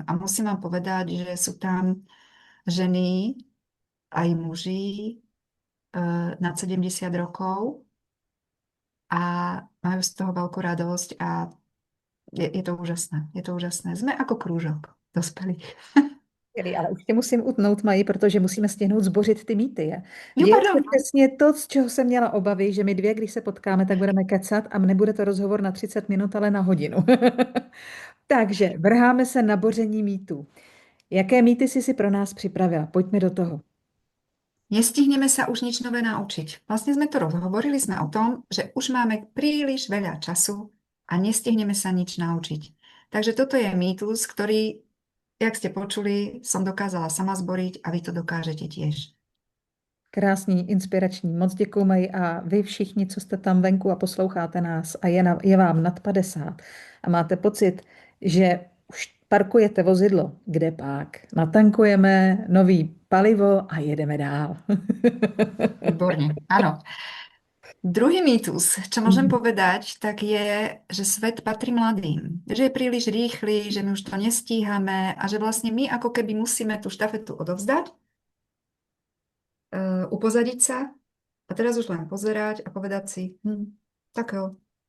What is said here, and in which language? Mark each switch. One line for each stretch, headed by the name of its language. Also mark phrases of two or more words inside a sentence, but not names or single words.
Slovak: A musím vám povedať, že sú tam ženy, aj muži nad 70 rokov a majú z toho veľkú radosť a je to úžasné. Je to úžasné. Sme ako krúžok dospelých.
Czech: Skvělý, ale už tě musím utnout, Maji, protože musíme stihnout zbořit ty mýty. Je. Jo, Děje se pardon. přesně to, z čeho jsem měla obavy, že my dvě, když se potkáme, tak budeme kecat a nebude to rozhovor na 30 minut, ale na hodinu. Takže vrháme se na boření mýtů. Jaké mýty jsi si pro nás připravila? Pojďme do toho.
Slovak: Nestihneme sa už nič nové naučiť. Vlastne sme to rozhovorili, sme o tom, že už máme príliš veľa času a nestihneme sa nič naučiť. Takže toto je mýtus, ktorý, jak ste počuli, som dokázala sama zboriť a vy to dokážete tiež.
Czech: Krásný, inspirační. Moc děkuji, Maji. A vy všichni, co jste tam venku a posloucháte nás a je vám nad 50 a máte pocit, že už parkujete vozidlo, kde pak natankujeme nový palivo a jedeme dál.
Slovak: Výborne, áno. Druhý mýtus, čo môžem povedať, tak je, že svet patrí mladým. Že je príliš rýchly, že my už to nestíhame a že vlastne my ako keby musíme tú štafetu odovzdať, upozadiť sa a teraz už len pozerať a povedať si, tak jo,